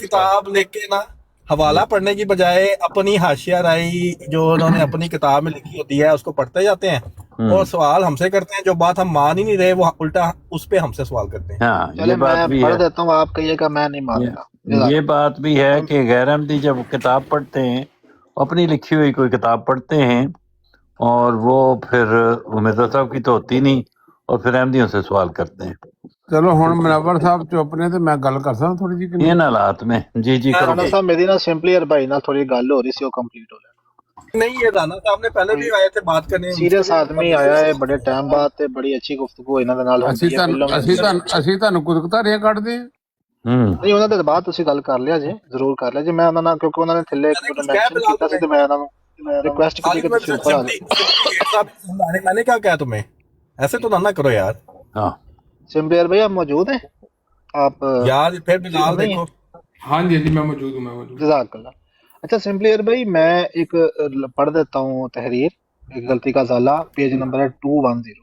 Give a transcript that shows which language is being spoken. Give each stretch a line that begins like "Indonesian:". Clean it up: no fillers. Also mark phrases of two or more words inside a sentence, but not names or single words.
Urdu: کتاب لے کے نا حوالہ پڑھنے کی بجائے اپنی حاشیہ رائی جو انہوں نے اپنی کتاب میں لکھی ہوتی ہے اس کو پڑھتے جاتے ہیں اور سوال ہم سے کرتے ہیں، جو بات ہم مان ہی نہیں رہے وہ الٹا اس پہ ہم سے سوال کرتے ہیں۔ ہاں چلے یہ بات میں بھی پڑھ ہے، دیتا ہوں، آپ کہیے گا میں نہیں مانتا۔ یہ بات بھی ہے کہ غیر احمدی جب کتاب پڑھتے ہیں اپنی لکھی ہوئی کوئی کتاب پڑھتے ہیں اور وہ پھر مرزا صاحب کی تو ہوتی نہیں اور پھر احمدیوں سے سوال کرتے ہیں۔
Punjabi: ਚਲੋ ਹੁਣ ਮਨਵਰ ਸਾਹਿਬ ਚੁੱਪ ਨੇ ਤੇ ਮੈਂ ਗੱਲ ਕਰ ਸਕਦਾ ਥੋੜੀ ਜਿਹੀ ਕਿ ਨਹੀਂ?
Urdu: ان حالات میں جی کرو
Punjabi: ਰਾਣਾ ਸਾਹਿਬ ਮੇਰੀ ਨਾਲ ਸਿੰਪਲੀਅਰ ਭਾਈ ਨਾਲ ਥੋੜੀ ਗੱਲ ਹੋ ਰਹੀ ਸੀ, ਉਹ ਕੰਪਲੀਟ ਹੋ ਲੈਣਾ।
Urdu: نہیں، یہ رانا صاحب نے پہلے بھی آئے تھے بات کرنے.
Punjabi: ਸੀਰੀਅਸ ਆਦਮੀ ਆਇਆ ਹੈ ਬੜੇ ਟਾਈਮ ਬਾਅਦ ਤੇ ਬੜੀ ਅੱਛੀ ਗੁਫ਼ਤਗੂ ਇਹਨਾਂ ਦੇ ਨਾਲ ਹੁੰਦੀ ਹੈ। ਅਸੀਂ ਤੁਹਾਨੂੰ ਕੁਦਕਤਾਰੀਆਂ ਕੱਢਦੇ ਆ। ਨਹੀਂ, ਉਹਨਾਂ ਦੇ ਬਾਅਦ ਤੁਸੀਂ ਗੱਲ ਕਰ ਲਿਆ ਜੇ, ਜ਼ਰੂਰ ਕਰ ਲਿਆ ਜੇ। ਮੈਂ ਉਹਨਾਂ ਨਾਲ, ਕਿਉਂਕਿ ਉਹਨਾਂ ਨੇ ਥੱਲੇ ਇੱਕ ਮੈਂਸ਼ਨ ਕੀਤਾ ਸੀ ਤੇ ਮੈਂ ਉਹਨਾਂ ਨੂੰ ਰਿਕੁਐਸਟ ਕੀਤੀ ਕਿ ਤੁਸੀਂ ਉੱਪਰ ਆ ਜਾਓ।
Urdu: میں نے کیا کہا تمہیں؟ ایسے تو نہ کرو یار. हाँ سمپلیر بھائی آپ موجود ہیں? आप یار پھر بلال नहीं देखो। ہاں جی ہاں جی، میں موجود ہوں، میں موجود ہوں. जज़ाकल्लाह। اچھا سمپلیر بھائی، میں ایک پڑھ دیتا ہوں تحریر، ایک غلطی کا ذالہ، پیج نمبر ہے 210.